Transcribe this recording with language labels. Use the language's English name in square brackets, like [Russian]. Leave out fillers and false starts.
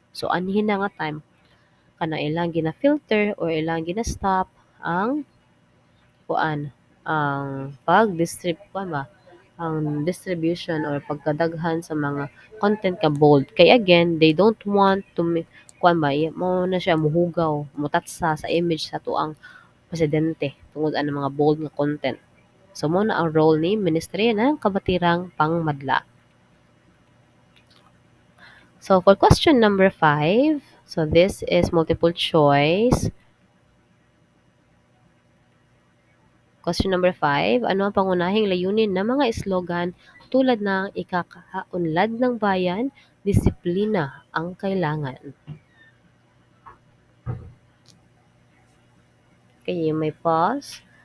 [Cebuano] So anhin na nga time kana ilang gina-filter or ilang gina-stop ang kuan ang kuan ba ang distribution or pagkadaghan sa mga content ka bold. Kay [English] again, they don't want to [Cebuano] kuan ba mo na siya muhugaw, mutatsa sa image sa tuang presidente tungod ang mga bold nga content. So mo na ang role ni Ministry ng Kabatirang Pangmadla. [English] So for question number 5, so this is multiple choice. [Filipino] Question number 5, ano ang pangunahing layunin ng mga slogan tulad ng ikakaunlad ng bayan, disiplina ang kailangan? [English] Okay, you may pause.